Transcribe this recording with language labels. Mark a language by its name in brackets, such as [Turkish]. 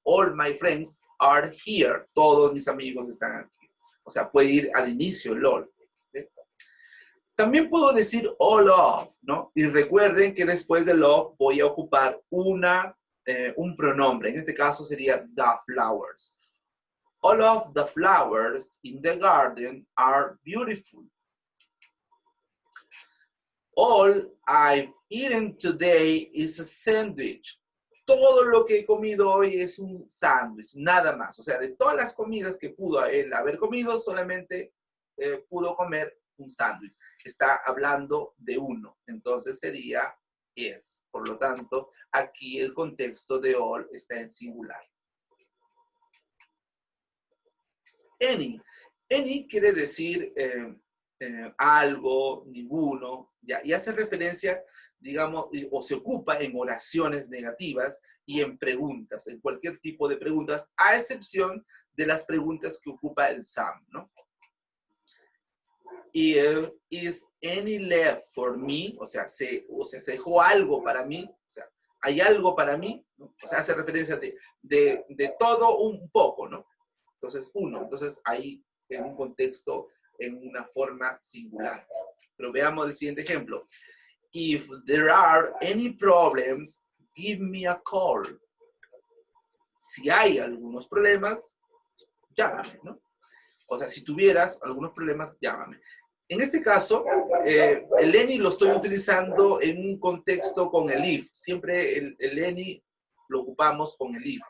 [English] All my friends are here. [Spanish] Todos mis amigos están aquí. O sea, puede ir al inicio, el all. ¿Sí? También puedo decir all of, ¿no? Y recuerden que después del of voy a ocupar un pronombre. En este caso sería the flowers. [English] All of the flowers in the garden are beautiful. All I've eaten today is a sandwich. [Spanish] Todo lo que he comido hoy es un sándwich, nada más. O sea, de todas las comidas que pudo él haber comido, solamente pudo comer un sándwich. Está hablando de uno, entonces sería is. Por lo tanto, aquí el contexto de all está en singular. Any. Any quiere decir algo, ninguno, ¿ya? Y hace referencia, digamos, o se ocupa en oraciones negativas y en preguntas, en cualquier tipo de preguntas, a excepción de las preguntas que ocupa el some, ¿no? Y [English] is any left for me, [Spanish] o sea, se dejó algo para mí, o sea, hay algo para mí, ¿no? O sea, hace referencia de todo un poco, ¿no? Entonces, uno, entonces ahí en un contexto, en una forma singular. Pero veamos el siguiente ejemplo. [English] If there are any problems, give me a call. [Spanish] Si hay algunos problemas, llámame, ¿no? O sea, si tuvieras algunos problemas, llámame. En este caso, el any lo estoy utilizando en un contexto con el if. Siempre el any lo ocupamos con el if.